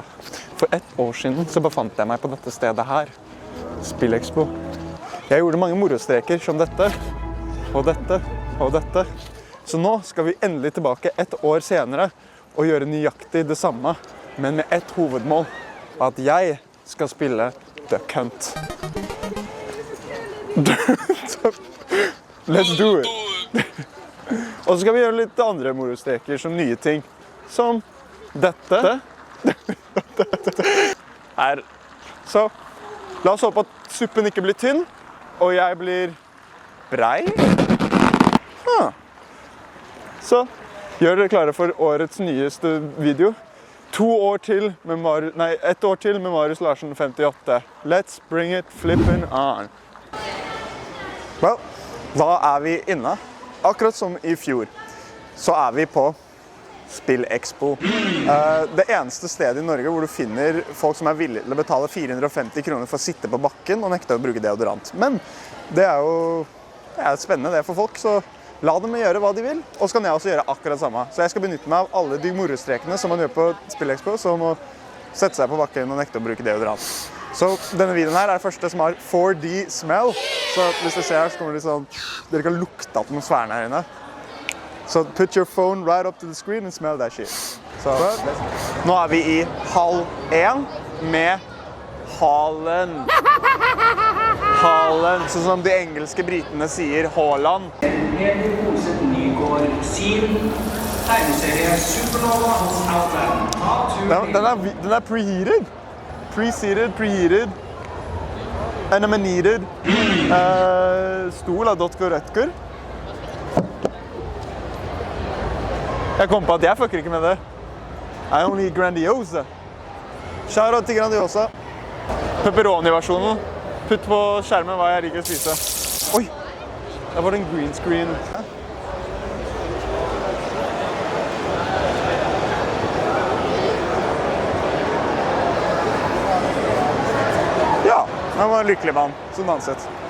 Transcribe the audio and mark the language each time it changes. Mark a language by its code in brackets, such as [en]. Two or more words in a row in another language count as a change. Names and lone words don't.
[no] For ett år siden så befant jeg meg på dette stedet her, Spillekspo. Jeg gjorde mange morostreker som dette, og dette, og dette. Så nå skal vi endelig tilbake ett år senere og gjøre nøyaktig det samme, men med ett hovedmål, at jeg skal spille Duck Hunt. [en] Let's do it! [no] Og så skal vi gjøre litt andre morostreker som nye ting. Som dette. Her. Så la oss håpe at suppen ikke blir tynn, og jeg blir brei. Så gjør dere klare for årets nyeste video. Ett år til med Marius Larsen 58. [en] Let's bring it flippin' on. Well, [no] da er vi inne. Akkurat som i fjor, så er vi på Spillekspo. Det eneste stedet i Norge hvor du finner folk som er villige til å betale 450 kroner for å sitte på bakken og nekte å bruke deodorant. Men det er jo spennende det for folk, så la dem gjøre hva de vil. Og så kan jeg også gjøre akkurat samme. Så jeg skal benytte meg av alle de morostrekene som man gjør på Spillekspo, som å sette seg på bakken og nekte å bruke deodorant. Så denne videoen her er første som har 4D smell. Så hvis dere ser her, så kommer det sånn, dere kan lukte atmosfæren her inne. [en] Så put your phone right up to the screen and smell that shit. [no] Så nå er vi i hall 1 med Haaland. Haaland, sånn som de engelske britene sier Haaland. Den er preheated. [en] Preheated. Animated. [no] Stol av Dotker Rødker. Jeg kom på at jeg fucker ikke med det. [en] I only eat Grandiosa. [no] Shoutout til Grandiosa. Pepperoni-versjonen. Putt på skjermen hva jeg liker å spise. Oi! Der var det en [en] green screen. [no] Ja, han var en lykkelig mann, som danset.